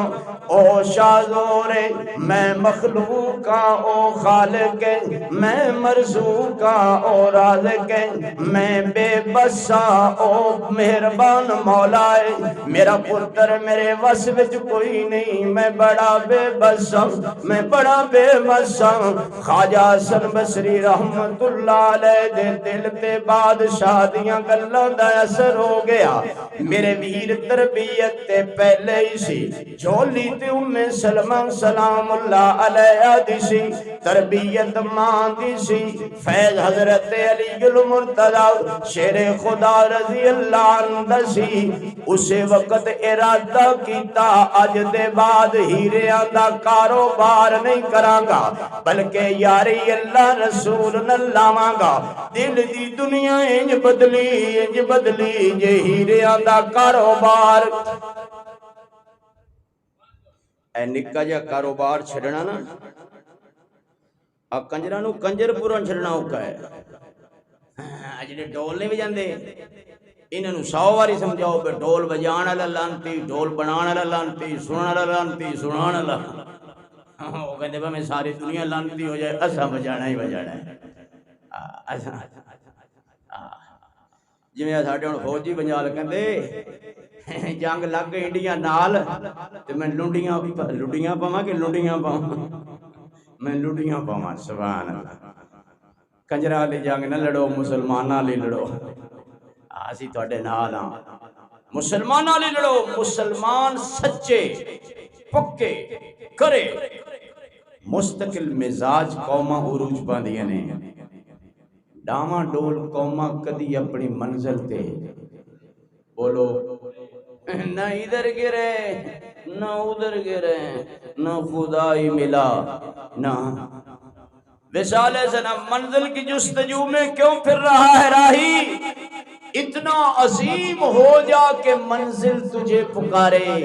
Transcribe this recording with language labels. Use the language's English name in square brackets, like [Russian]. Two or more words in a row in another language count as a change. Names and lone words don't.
[Punjabi] او شاہ ہے میں مخلوق ہاں، او خالق ہے میں مرزوق ہاں، او رازق ہے میں بے بس ہاں، او مہربان مولا ہے۔ میرا پتر میرے وس وچ کوئی نہیں، [Urdu] میں بڑا بے بس ہوں، میں بڑا بے بس ہوں۔ [Punjabi] خواجہ حسن بصری [Arabic] رحمت اللہ علیہ [Punjabi] دے دل تے بادشاہ دیاں گلاں دا اثر ہو گیا۔ میرے ویر تربیت تے پہلے ہی سی، جھولی تے سلمہ [Arabic] سلام اللہ علیہ [Punjabi] دی سی، تربیت ماں دی سی۔ فیض حضرت علی المرتضی شیر خدا [Arabic] رضی اللہ عنہ [Punjabi] سی، اسے وقت ارادہ کیتا اج دے بعد ہیریاں دا کاروبار نہیں کراں گا، بلکہ یاری اللہ رسول نہ لاواں گا۔ دل دی دنیا انج بدلی جے ہیریاں دا کاروبار۔ اے نکا جا کاروبار چھڑنا نا، کنجراں نو کنجر پورا چھڑنا اوکھا ہے۔ جڑے ڈول نہیں وجاندے انہاں نو 100 واری سمجھاؤ کہ ڈول بجان والا لانتی، ڈول بنان والا لانتی، سنن والا لانتی، سنان والا وہ کہندے میں ساری دنیا لانتی ہو جائے، اساں بجانا ہی بجانا ہے۔ جویں ساڈے ہن فوجی بنجال کہندے جنگ لگ گئی انڈیا نال تے میں لڈیاں پاواں کہ لڈیاں پاواں، میں لڈیاں پاواں۔ [Arabic] سبحان اللہ۔ [Punjabi] کنجراں والی جنگ نہ لڑو، مسلماناں والی لڑو۔ اسی تواڈے نال ہاں، مسلماناں والی لڑو۔ مسلمان سچے پکے کرے مستقل مزاج قوماں عروج پاندیاں نے، ڈاواں ڈول قوماں کدی اپنی منزل تے بولو نہ ادھر گرے نہ ادھر گرے، [Urdu] نہ خدا ہی ملا نہ وصال سنم۔ منزل کی جستجو میں کیوں پھر رہا ہے راہی، اتنا عظیم ہو جا کہ منزل تجھے پکارے۔